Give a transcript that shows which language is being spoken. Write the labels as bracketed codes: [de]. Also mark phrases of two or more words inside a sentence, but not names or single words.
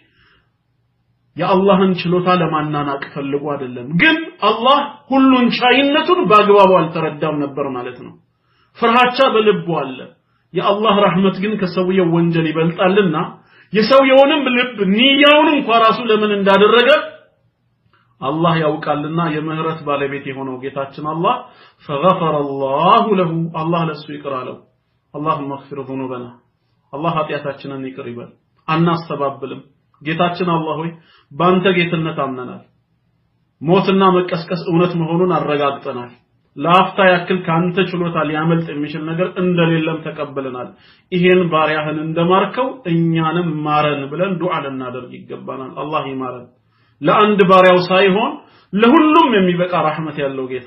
[am] የአላህን ችሎታ ለማናናቅ ፈልጎ አይደለም ግን አላህ ሁሉን ቻይነቱን በአግባቡ አልተረዳም ነበር ማለት ነው ፍርሃቻ በልቡ አለ የአላህ ረህመት ግን ከሰውየው ወንጀል ይበልጣልና የሰውየውንም ልብ ንያውን እንኳን ራሱ ለምን እንዳደረገ አላህ ያውቃልና የምህረት ባለቤት የሆነው ጌታችን አላህ [ar] فغفر الله له الله [am] ለሱ ይቅር አለው [ar] اللهم اغفر ذنوبنا الله [am] ኃጢያታችንን ይቅር ይበል አናስተባብልም ጌታችን አላህ ሆይ ባንተ ጌትነት አምነናል ሞትና መቀስቀስ እውነት መሆኑን አረጋግጠናል ለአፍታ ያክል ካንተ ችሎታ ሊያመልጥ የሚችል ነገር እንደሌለም ተቀበለናል ይሄን ባሪያህን እንደማርከው እኛንም ማረን ብለን ዱዓ ልናደርግ ይገባናል አላህ ይማረን ለአንድ ባሪያው ሳይሆን ለሁሉም የሚበቃ ረህመት ያለው ጌታ